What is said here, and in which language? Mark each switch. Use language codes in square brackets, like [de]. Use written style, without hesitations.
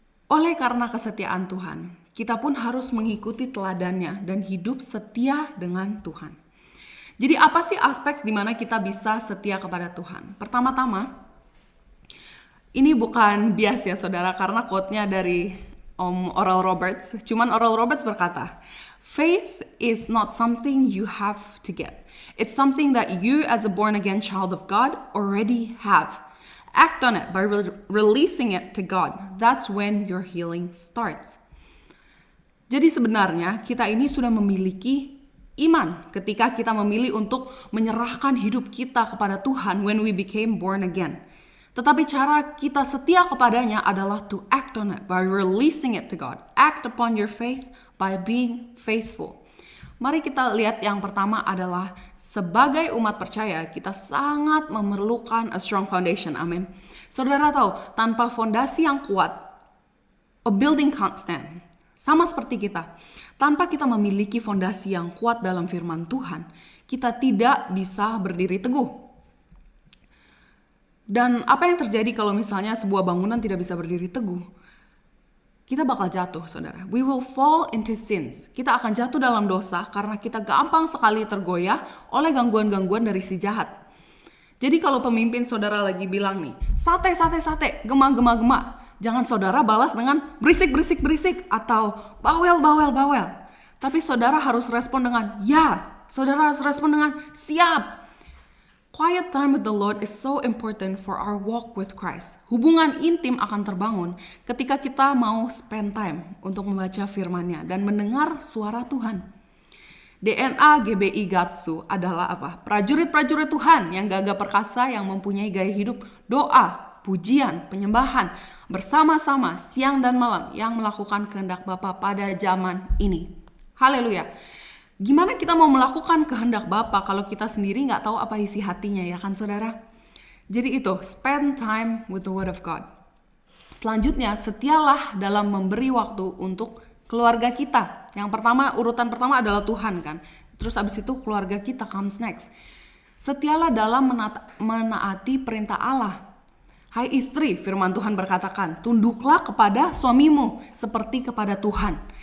[id] Oleh karena kesetiaan Tuhan, kita pun harus mengikuti teladannya dan hidup setia dengan Tuhan. Jadi apa sih aspek di mana kita bisa setia kepada Tuhan? Pertama-tama, ini bukan bias ya saudara, karena quote-nya dari Oral Roberts. Cuman Oral Roberts berkata, [en] faith is not something you have to get. It's something that you as a born-again child of God already have. Act on it by releasing it to God. That's when your healing starts. [id] Jadi sebenarnya kita ini sudah memiliki iman ketika kita memilih untuk menyerahkan hidup kita kepada Tuhan [en] when we became born again. [id] Tetapi cara kita setia kepadanya adalah [en] to act on it by releasing it to God. Act upon your faith by being faithful. [id] Mari kita lihat yang pertama adalah sebagai umat percaya kita sangat memerlukan [en] a strong foundation. [id] Amin. Saudara tahu, tanpa fondasi yang kuat, [en] a building can't stand. [id] Sama seperti kita. Tanpa kita memiliki fondasi yang kuat dalam firman Tuhan, kita tidak bisa berdiri teguh. Dan apa yang terjadi kalau misalnya sebuah bangunan tidak bisa berdiri teguh? Kita bakal jatuh, saudara. [en] We will fall into sins. [id] Kita akan jatuh dalam dosa karena kita gampang sekali tergoyah oleh gangguan-gangguan dari si jahat. Jadi kalau pemimpin saudara lagi bilang nih, sate, gema, jangan saudara balas dengan berisik atau bawel. Tapi saudara harus respon dengan ya. Saudara harus respon dengan siap. [en] Quiet time with the Lord is so important for our walk with Christ. [id] Hubungan intim akan terbangun ketika kita mau spend time untuk membaca firman-Nya dan mendengar suara Tuhan. DNA GBI Gatsu adalah apa? Prajurit-prajurit Tuhan yang gagah perkasa yang mempunyai gaya hidup doa, pujian, penyembahan bersama-sama siang dan malam yang melakukan kehendak Bapa pada zaman ini. Haleluya. Gimana kita mau melakukan kehendak Bapa kalau kita sendiri nggak tahu apa isi hatinya, ya kan saudara? Jadi itu, [en] spend time with the word of God. [id] Selanjutnya, setialah dalam memberi waktu untuk keluarga kita. Yang pertama, urutan pertama adalah Tuhan kan. Terus abis itu keluarga kita [en] comes next. [id] Setialah dalam menaati perintah Allah. Hai istri, firman Tuhan berkatakan, tunduklah kepada suamimu seperti kepada Tuhan.